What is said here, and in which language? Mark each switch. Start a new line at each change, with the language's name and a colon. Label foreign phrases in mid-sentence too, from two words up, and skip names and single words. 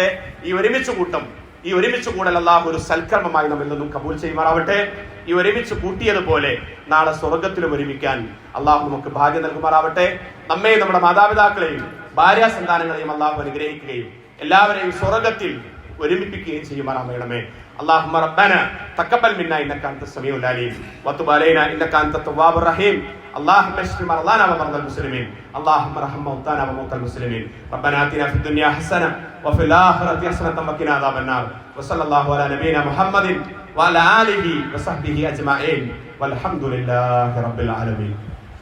Malayalam: ഈ ഒരുമിച്ച് കൂടൽ അള്ളാഹു ഒരു സൽക്കർമ്മമായി നമ്മിൽ നിന്നും കബൂൽ ചെയ്യുമാറാവട്ടെ. ഈ ഒരുമിച്ച് കൂട്ടിയതുപോലെ നാളെ സ്വർഗത്തിലും ഒരുമിക്കാൻ അള്ളാഹു നമുക്ക് ഭാഗ്യം നൽകുമാറാവട്ടെ. നമ്മെയും നമ്മുടെ മാതാപിതാക്കളെയും ഭാര്യാസന്താനങ്ങളെയും അള്ളാഹു അനുഗ്രഹിക്കുകയും എല്ലാവരെയും സ്വർഗത്തിൽ ഒരുമിപ്പിക്കുകയും ചെയ്യുമാറാമേ.
Arabic: اللهم ربنا تقبل منا انك انت السميع العليم وتب علينا انك انت التواب الرحيم. اللهم اشف مرضانا ومرضى المسلمين. اللهم ارحم موتانا وموتى المسلمين. ربنا آتنا في الدنيا حسنة وفي الآخرة حسنة وقنا عذاب النار. وصلى الله على نبينا محمد وعلى آله وصحبه أجمعين والحمد لله رب العالمين.